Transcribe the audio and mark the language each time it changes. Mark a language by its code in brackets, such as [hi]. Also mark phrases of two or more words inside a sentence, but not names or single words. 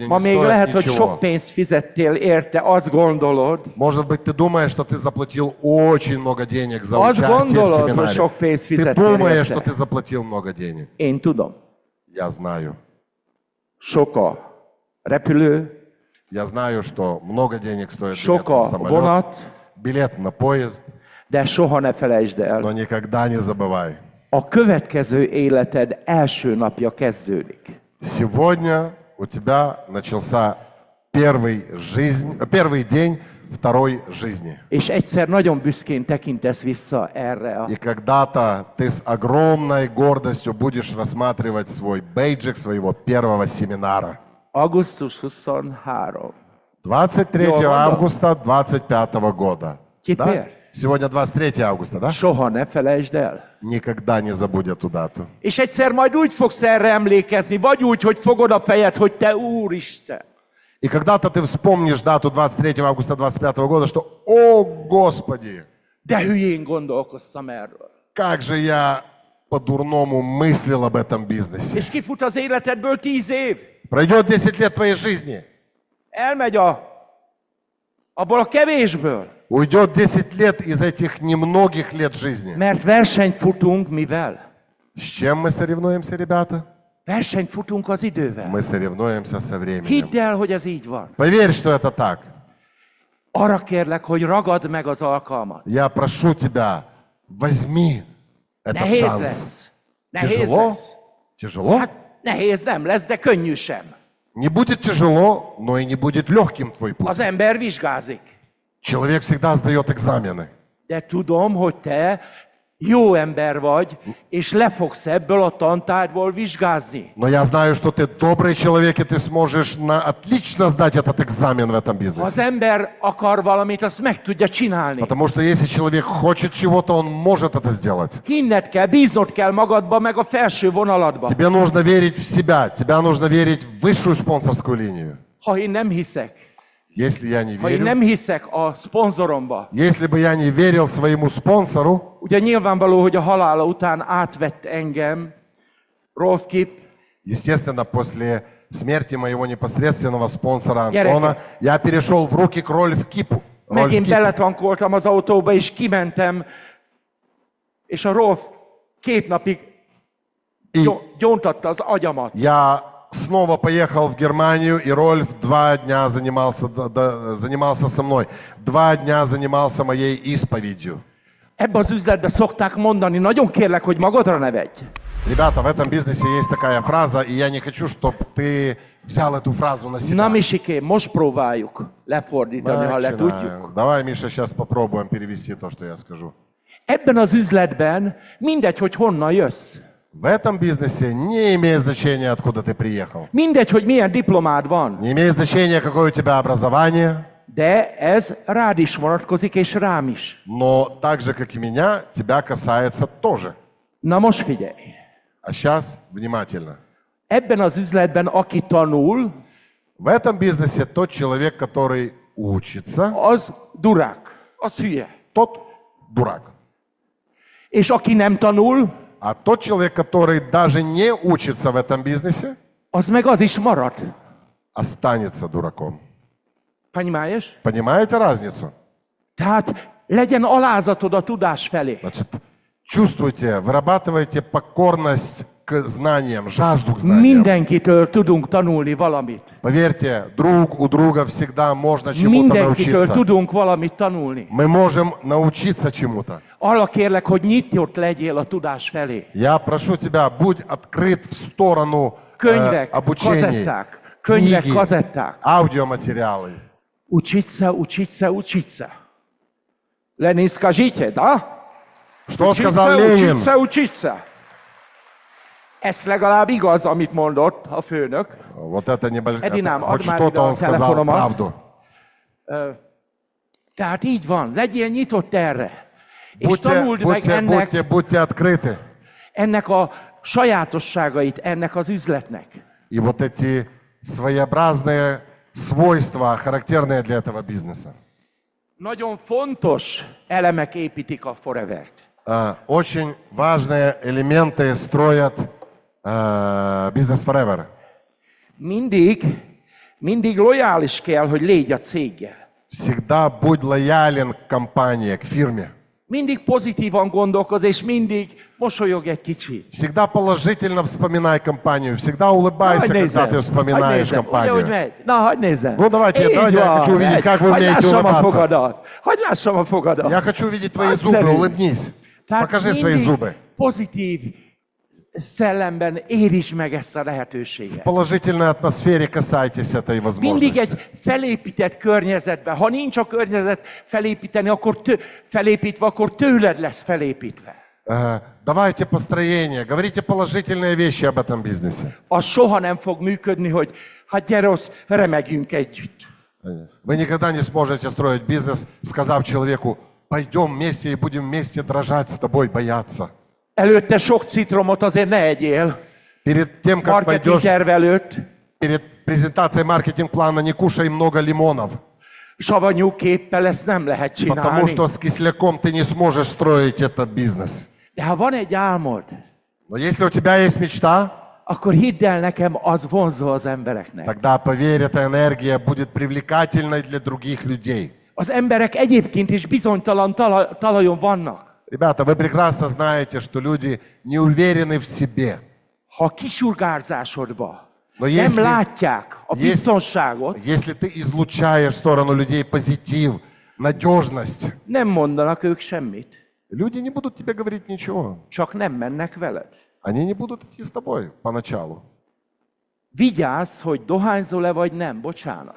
[hu] Ma [ru] не [hu] még [ru] стоит [hu] lehet, hogy [ru] ничего. [hu] sok pénzt fizettél érte, azt gondolod, [ru] Может быть, ты думаешь, что ты заплатил очень много денег за [hu] azt [ru] участие в [hu] gondolod, hogy [ru] семинаре. [hu] sok pénzt [ru] Ты [hu] fizettél [ru] думаешь, что [hu] érte. [ru] ты заплатил много денег. [hu] Én tudom. [ru] Я знаю. [hu] Sok a repülő, [ru] Я знаю, что много денег стоит билет [hu] sok [ru] на [hu] a [ru] самолет, [hu] vonat, [ru] билет на поезд, [hu] de soha ne felejtsd el, [ru] но никогда не забывай. [hu] a következő életed első napja kezdődik. [ru] Сегодня у тебя начался первый день второй жизни. [hu] És egyszer nagyon büszkén tekintesz vissza erre a [ru] И когда-то ты с огромной гордостью будешь рассматривать свой бейджик своего первого семинара. [hu] augusztus 23. 23 Йо, [ru] августа 25 года. Теперь. Да? Сегодня 23 августа, да? [hu] Soha ne felejtsd el. [ru] Никогда не забудь эту дату. [hu] És egyszer majd úgy fogsz erre emlékezni, vagy úgy, hogy fogod a fejed, hogy te Úristen. [ru] И когда-то ты вспомнишь дату 23 августа 25 года, что «О, Господи, [hu] De hülyén gondolkoztam erről. [ru] как же я по-дурному мыслил об этом бизнесе». [hu] És kifut az életedből 10 év. [ru] Пройдет 10 лет твоей жизни, [hu] Elmegy abból a kevésből. [ru] уйдет 10 лет из этих немногих лет жизни. [hu] Mert versenyt futunk mivel? [ru] С чем мы соревнуемся, ребята? [hu] Versenyt futunk az idővel. [ru] Мы соревнуемся со временем. [hu] Hidd el, hogy ez így van. [ru] Поверь, что это так. [hu] Arra kérlek, hogy ragad meg az alkalmat. [ru] Я прошу тебя, возьми этот [hu] Nehéz [ru] шанс. [hu] lesz. Nehéz [ru] Тяжело? [hu] lesz. [ru] Тяжело? [hu] Hát nehéz nem lesz, de könnyű sem. [ru] Не будет tяжело, но и не будет легким твой путь. [hu] Az ember vizsgázik. [ru] Человек всегда сдает экзамены. [hu] De tudom, hogy te jó ember vagy, és le fogsz ebből a tantárgyból vizsgázni. [ru] Но я знаю, что ты добрый человек, и ты сможешь отлично сдать этот экзамен в этом [hu] Ha az [ru] бизнесе. [hu] ember akar valamit, azt meg tudja csinálni. [ru] Потому что если человек хочет чего-то, он может это сделать. [hu] Hinned kell, bíznod kell magadba, meg a felső vonaladba. [ru] Тебе нужно верить в себя, тебе нужно верить в высшую спонсорскую линию. [hu] Ha én nem hiszek, [ru] Если я не [hu] ha én [ru] верю, [hu] nem hiszek a szponzoromba, [ru] если бы я не верил своему спонсору, [hu] ugye nyilvánvaló, hogy a halála után átvett engem Rolf Kip, [ru] естественно, после смерти моего непосредственного спонсора Герека. Антона, я перешел в руки к Рольф Кипу. Рольф [hu] megint Кип. beletankoltam az autóba, és kimentem, és a Rolf 2 napig [ru] И [hu] gyóntatta az agyamat. [ru] я снова поехал в Германию, и Рольф 2 дня занимался со мной. 2 дня занимался моей исповедью. [hu] Ebben az üzletben szokták mondani, nagyon kérlek, hogy magadra ne vegyj. [ru] Ребята, в этом бизнесе есть такая фраза, и я не хочу, чтобы ты взял эту фразу на себя. [hu] Na Misikém, most próbáljuk lefordítani, ha le tudjuk. [ru] Давай, Миша, сейчас попробуем перевести то, что я скажу. [hu] Ebben az üzletben mindegy, hogy honnan jössz. [ru] В этом бизнесе не имеет значения, откуда ты приехал. [hu] Mindegy, hogy milyen diplomád van. [ru] Не имеет значения, какое у тебя образование. [hu] De ez rád is vonatkozik, és rám is. [ru] Но так же, как и меня, тебя касается тоже. [hu] Na most figyelj. [ru] А сейчас внимательно. [hu] Ebben az üzletben, aki tanul, [ru] В этом бизнесе тот человек, который учится, [hu] az durák, az hülye. [ru] тот дурак. [hu] És aki nem tanul, [ru] А тот человек, который даже не учится в этом бизнесе, [hu] az meg az is marad. [ru] останется дураком. Понимаешь? Понимаете разницу? [hu] Tehát legyen alázatod a tudás felé. [ru] Значит, чувствуйте, вырабатывайте покорность к знаниям, жажду к знаниям. [hu] Mindenkitől tudunk tanulni valamit. [ru] Поверьте, друг у друга всегда можно чему-то [hu] Mindenkitől [ru] научиться. [hu] tudunk valamit tanulni. [ru] Мы можем научиться чему-то. [hu] Arra kérlek, hogy nyitott legyél a tudás felé. [ru] Я прошу тебя, будь открыт в сторону [hu] Könyvek, [ru] обучений, [hu] kazetták, könyvek, [ru] книги, [hu] kazetták. [ru] аудиоматериалы. Учиться, учиться, учиться. Lenin, скажите, да? Что сказал Ленин? Учиться, учиться. [hu] Ez legalább igaz, amit mondott a főnök. [ru] Вот это небольшое, [hu] Edinám, [ru] хоть [hu] add már [ru] что-то [hu] ide a [ru] он сказал [hu] telefonomat. [ru] правду. [hu] Tehát így van, legyél nyitott erre. És tanuld meg [ru] Будьте открыты. [hu] ennek a sajátosságait, ennek az üzletnek. [ru] И вот эти своеобразные свойства, характерные для этого бизнеса. [hu] Nagyon fontos elemek építik a Forevert. [ru] Очень важные элементы строят Business Forever. [hu] Mindig lojális kell, hogy légy a céggel. [ru] Всегда будь лоялен к компании, к фирме. [hu] Mindig pozitívan gondolkoz, és mindig mosolyog egy kicsit. [ru] Всегда положительно вспоминай компанию, всегда улыбайся, когда ты вспоминаешь компанию. [hu] Na, hagyd nézzem. [ru] Ну давайте, я хочу увидеть, как вы умеете улыбаться. [hu] Hadd lássam a fogadat. [ru] Я хочу увидеть твои зубы, улыбнись. Покажи свои зубы. [hu] Pozitív szellemben érintsd meg ezt a lehetőséget. [ru] В положительной атмосфере касайтесь этой [hu] Mindig [ru] возможности. [hu] egy felépített környezetben. Ha nincs a környezet felépíteni, felépítve, akkor tőled lesz felépítve. [ru] Давайте построение, говорите положительные вещи об этом бизнесе. [hu] Az soha nem fog működni, hogy hát gyere, remegjünk együtt. [ru] Вы никогда не сможете строить бизнес, сказав человеку, пойдем вместе и будем вместе дрожать с тобой, бояться. [hu] Előtte sok citromot azért ne egyél. [ru] Перед тем, как [hu] Marketing [ru] пойдешь, [hu] terv előtt. [ru] перед презентацией маркетинг-плана не кушай много лимонов. [hu] Savanyú képpel ezt nem lehet [ru] Потому [hu] csinálni. [ru] что с кисляком ты не сможешь строить этот бизнес. [hu] De ha van egy álmod, [ru] Но если у тебя есть мечта, [hu] akkor hidd el nekem, az vonzó az embereknek. [ru] тогда, поверь, эта энергия будет привлекательной для других людей. [hu] Az emberek egyébként is bizonytalan talajon vannak. [ru] Ребята, вы прекрасно знаете, что люди не уверены в себе. [hu] Ha a kisurgárzásodba [ru] Но [hu] nem látják a biztonságot, [ru] если ты излучаешь в сторону людей позитив, надежность, [hu] nem mondanak ők semmit. [ru] люди не будут тебе говорить ничего. [hu] Csak nem mennek veled. [ru] Они не будут идти с тобой поначалу. [hu] Vigyázz, hogy dohányzol-e vagy nem, bocsánat.